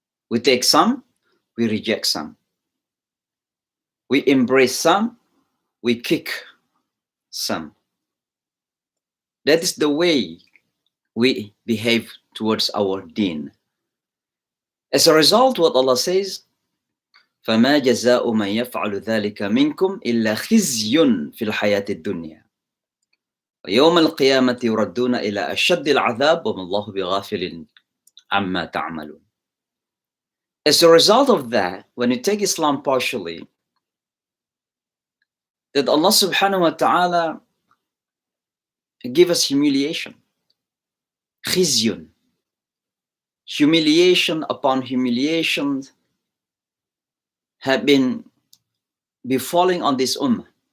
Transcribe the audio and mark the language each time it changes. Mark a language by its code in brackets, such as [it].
[en] We take some, we reject some. We embrace some, we kick some. That is the way we behave towards our deen. [ar] As a result, what Allah says, فَمَا جَزَاءُ مَنْ يَفْعَلُ ذَلِكَ مِنْكُمْ إِلَّا خِزْيٌ فِي الْحَيَاةِ الدُّنْيَا وَيَوْمَ الْقِيَامَةِ يُرَدُّونَ إِلَى أَشَدِّ الْعَذَابِ وَمَا اللَّهُ بِغَافِلٍ عَمَّا تَعْمَلُونَ. [en] As a result of that, when you take Islam partially, that Allah subhanahu wa ta'ala give us humiliation. Khizyun. Humiliation upon humiliation have been befalling on this ummah.